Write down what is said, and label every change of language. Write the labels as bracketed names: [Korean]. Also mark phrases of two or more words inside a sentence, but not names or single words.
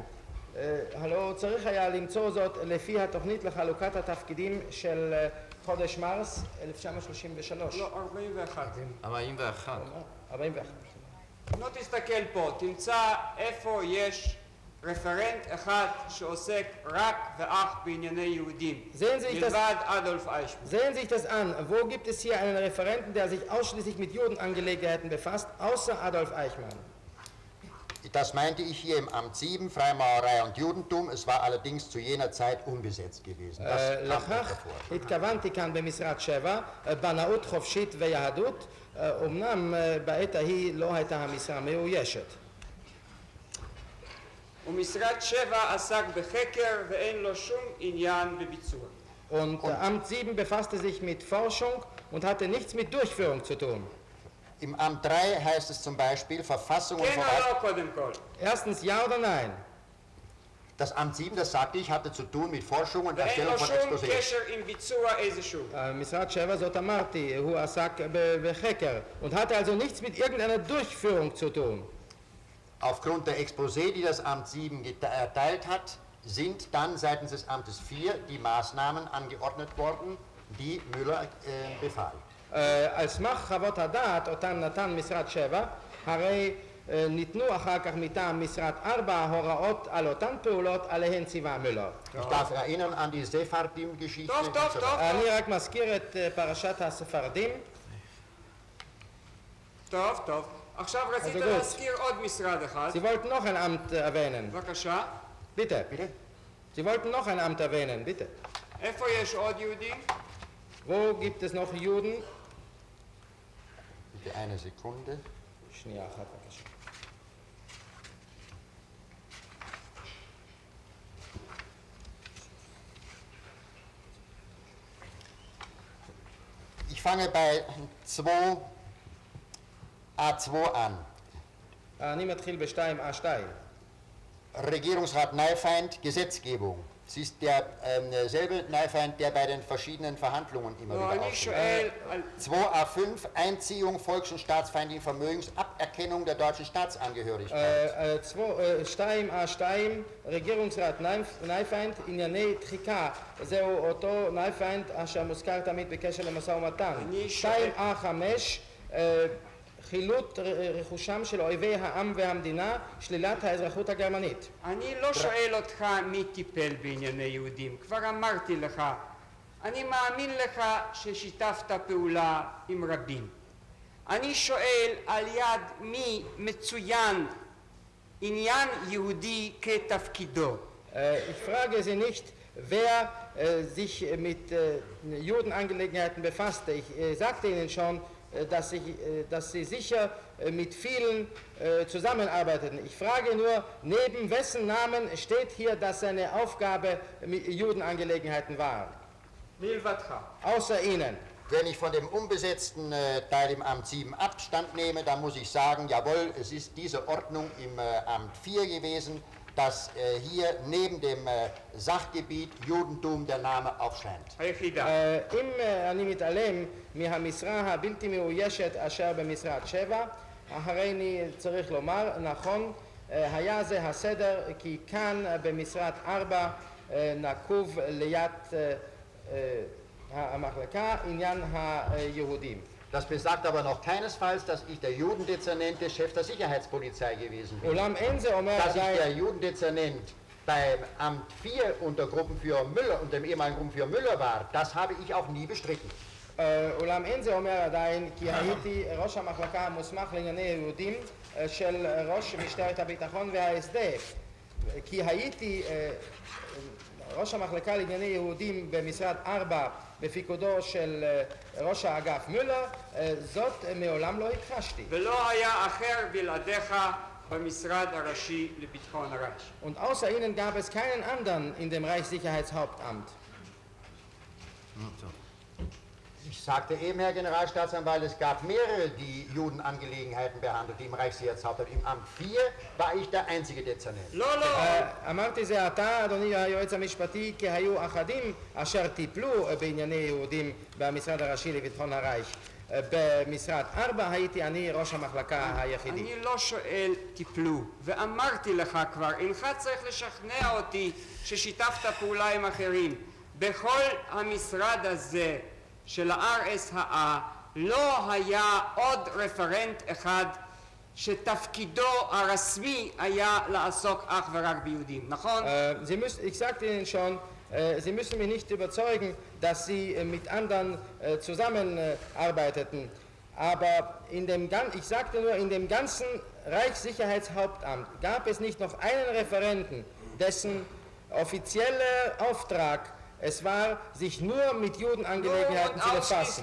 [Hebrew] הלא צריך היה למצוא זאת לפי התוכנית לחלוקת התפקידים של חודש מרס 1933. לא, 41. 41. 41. לא תסתכל פה, תמצא איפה יש רפרנט אחד שעוסק רק ואך בענייני יהודים, מלבד אדולף איישמן. [German] Sehen Sie sich das an. Wo gibt es hier einen Referenten, der sich ausschließlich mit Judenangelegenheiten befasst, außer Adolf Eichmann? das meinte ich hier im Amt 7, Freimaurerei und Judentum. Es war allerdings zu jener Zeit unbesetzt gewesen. Das kam nicht [Hebrew] לכך [German] davor. [Hebrew] התכוונתי כאן במשרד 7, בנאות חופשית ויהדות, אמנם בעת ההיא לא הייתה המשרה מאוישת. ומשרד 7 עסק בחקר ואין לו שום עניין בביצוע. [German] Und Amt 7 befasste sich mit Forschung und hatte nichts mit Durchführung zu tun. Im Amt 3 heißt es zum Beispiel Verfassung und [Hebrew] כן או [German] Verwaltung. [Hebrew] לא קודם כל? [German] Erstens ja oder nein? Das Amt 7, das sagte ich, hatte zu tun mit Forschung und [Hebrew] ואין [German] Erstellung [Hebrew] לו [German] von [Hebrew] שום [German] Exposés. [Hebrew] קשר עם ביצוע איזשהו. משרד 7, זאת אמרתי, הוא עסק בחקר [German] und hatte also nichts mit irgendeiner Durchführung zu tun. Aufgrund der Exposé, die das Amt 7 erteilt hat, sind dann seitens des Amtes 4 die Maßnahmen angeordnet worden, die Müller befahl. [Hebrew] על סמך חוות הדעת אותן נתן משרד 7, הרי ניתנו אחר כך מטעם משרד 4 הוראות על אותן פעולות עליהן ציווה מולר. [German] Ich darf erinnern an die Sephardim-Geschichte. [Hebrew] טוב, טוב, טוב. אני רק מזכיר את פרשת הספרדים. טוב, טוב. עכשיו רצית אז זה גוד. להזכיר עוד משרד אחד. [German] Sie wollten noch ein Amt erwähnen. [Hebrew] בבקשה. [German] Bitte. Bitte? Sie wollten noch ein Amt erwähnen, bitte. [Hebrew] איפה יש עוד יהודים? [German] Wo gibt es noch Juden? Bitte eine Sekunde. [Hebrew] שנייה אחת בבקשה. [German] Ich fange bei 2a2 an. [Hebrew] אני מתחיל ב-2A2. [German] Regierungsrat Neifeind, Gesetzgebung. Es ist derselbe Neifeind, der bei den verschiedenen Verhandlungen immer [Hebrew] לא, [German] wieder [Hebrew] אני [German] auftritt. [Hebrew] שואל על... [German] 2a5, Einziehung volks- und staatsfeindlichen Vermögens, Aberkennung der deutschen Staatsangehörigkeit. [Hebrew] 2A2, regierungsrat נייפיינד, ענייני דחיקה. זהו אותו נייפיינד אשר מוזכר תמיד בקשר למשא ומתן. 2A5, חילוט רכושם של אויבי העם והמדינה, שלילת האזרחות הגרמנית. אני לא שואל אותך מי טיפל בענייני יהודים, כבר אמרתי לך. אני מאמין לך ששיתפת פעולה עם רבים. אני שואל על יד מי מצוין עניין יהודי כתפקידו. [German] Ich frage Sie nicht, wer sich mit Judenangelegenheiten befasste. Ich sagte Ihnen schon, dass Sie sicher mit vielen zusammenarbeiteten. Ich frage nur, neben wessen Namen steht hier, dass seine Aufgabe Judenangelegenheiten war? Außer Ihnen. Wenn ich von dem unbesetzten Teil im Amt 7 Abstand nehme, dann muss ich sagen, jawohl, es ist diese Ordnung im Amt 4 gewesen, dass hier neben dem Sachgebiet Judentum der Name aufscheint. [Hebrew] אם אני מתעלם מהמשרה הבלתי מאוישת אשר במשרת 7, הרי אני צריך לומר, נכון, היה זה הסדר, כי כאן במשרת 4 נקוב ליד המחלקה עניין היהודים. [German] Das besagt aber noch keinesfalls, dass ich der Judendezernent des Chefs der Sicherheitspolizei gewesen bin. Dass ich der Judendezernent beim Amt 4 unter Gruppenführer Müller und dem ehemaligen Gruppenführer Müller war, das habe ich auch nie bestritten. [Hebrew] אולם אין זה אומר עדיין כי הייתי ראש המחלקה המוסמך לענייני יהודים של ראש משטרת הביטחון וההסדף. כי הייתי ראש המחלקה לענייני יהודים במשרד 4 בפיקודו של ראש האגף מולר, זאת מעולם לא הכחשתי. ולא היה אחר בלעדיך במשרד הראשי לביטחון הרש. [German] Und außer ihnen gab es keinen anderen in dem Reichssicherheitshauptamt. Ich sagte eben, Herr Generalstaatsanwalt, es gab mehrere, die Judenangelegenheiten behandelten im Reichssicherheitshauptamt. Im Amt 4 war ich der einzige Dezernent. [Hebrew] אמרתי זה עתה, אדוני היועץ המשפטי, כי היו אחדים אשר טיפלו בענייני יהודים במשרד הראשי לביטחון הרייך. במשרד 4 הייתי אני ראש המחלקה היחידי. אני לא שואל טיפלו, ואמרתי לך כבר, אינך צריך לשכנע אותי ששיתפת פעולה עם אחרים. בכל המשרד הזה של ה-RSHA לא היה עוד רפרנט אחד שתפקידו הרשמי היה לעסוק אך ורק ביהודים, נכון? [German] Ich sagte Ihnen schon, Sie müssen mich nicht überzeugen, dass Sie mit anderen zusammenarbeiteten. Aber ich sagte nur, in dem ganzen Reichssicherheitshauptamt gab es nicht noch einen Referenten, dessen offizieller Auftrag es war, sich nur mit Judenangelegenheiten zu befassen.